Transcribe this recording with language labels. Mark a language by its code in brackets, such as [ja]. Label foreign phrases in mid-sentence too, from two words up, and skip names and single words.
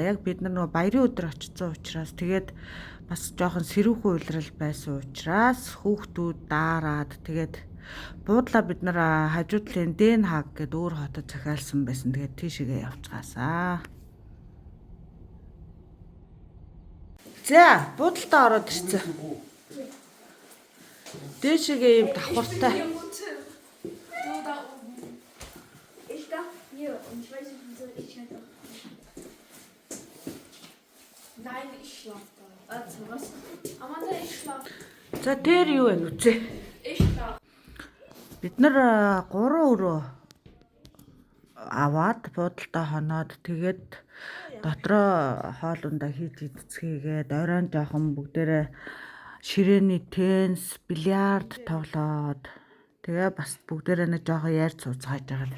[mn] Яг бид нар нөгөө баярын өдөр очсон учраас тэгээд бас жоохон сэрүүхэн уйлрал байсан учраас хүүхдүүд даарад тэгээд буудлаа бид нар хажуудлын Дэн Хааг гэдэг өөр хотод захиалсан байсан. Тэгээд тийшээгээ явцгаасаа. За, буудлаа ороод ирсэн. Дээшээгээ юм давхартай. [de] Und ich weiß nicht, wieso ich halt auch. Nein, ich schlaf da. Warte, was? Amanda, ich schlaf. [mn] За тэр юу вэ нүцээ? [de] Ich schlaf. [mn] Бид нар 3 өрөө аваад буудалтаа хоноод тэгээд дотроо хоолундаа хийж идцгээгээд оройн жоохон бүгдээрээ ширээний теннис, бильярд тоглоод тэгээ бас бүгдээрээ нэг жоохон ярьж сууцгааж байгаа.